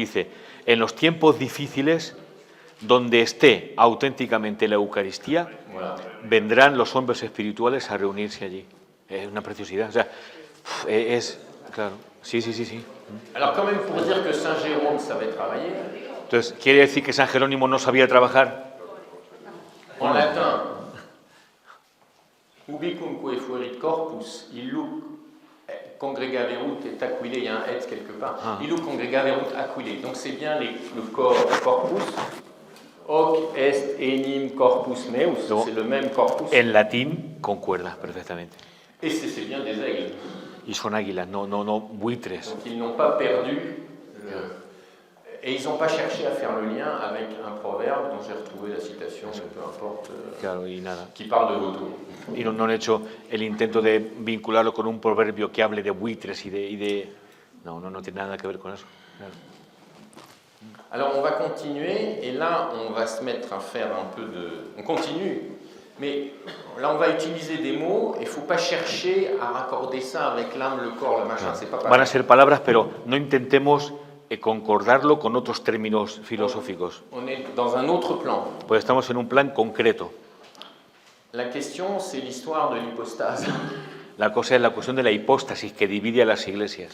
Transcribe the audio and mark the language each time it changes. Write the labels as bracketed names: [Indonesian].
[Spanish] Dice, en los tiempos difíciles, donde esté auténticamente la Eucaristía, vendrán los hombres espirituales a reunirse allí. Es una preciosidad. O sea, es claro. Sí. [French] Alors, quand même, pour dire que Saint Jérôme savait travailler, [Spanish] Entonces, ¿quiere decir que San Jerónimo no sabía trabajar? [French] en latin, [Latin] ubicumque fuerit corpus, illuc congregaverunt et aquile, [French] il y a un et quelque part, [Latin] illuc congregaverunt aquile. [French] Donc c'est bien le corpus, [Latin] hoc est enim corpus meus, [Spanish] No. [French] c'est le même corpus. [Spanish] En latín concuerda perfectamente. [French] Et c'est bien des aigles. [Spanish] Y son águilas, no buitres. [French] Donc ils n'ont pas perdu, et ils n'ont pas cherché à faire le lien avec un proverbe dont j'ai retrouvé la citation, mais peu importe, [Spanish] Claro, y nada. [French] qui parle de vautours. [Spanish] Y no han hecho el intento de vincularlo con un proverbio que hable de buitres y de... No tiene nada que ver con eso. Claro. [French] Alors on va continuer, et là on va se mettre à faire un peu de... On continue, mais là on va utiliser des mots, et il ne faut pas chercher à raccorder ça avec l'âme, le corps, le machin, c'est pas [Spanish] Van [French] pareil. [Spanish] a ser palabras, pero no intentemos concordarlo con otros términos filosóficos. [French] On est dans un autre plan. [Spanish] Pues estamos en un plan concreto. [French] La question, c'est l'histoire de l'hypostase, [Spanish] La cosa es la cuestión de la hipóstasis que divide a las iglesias,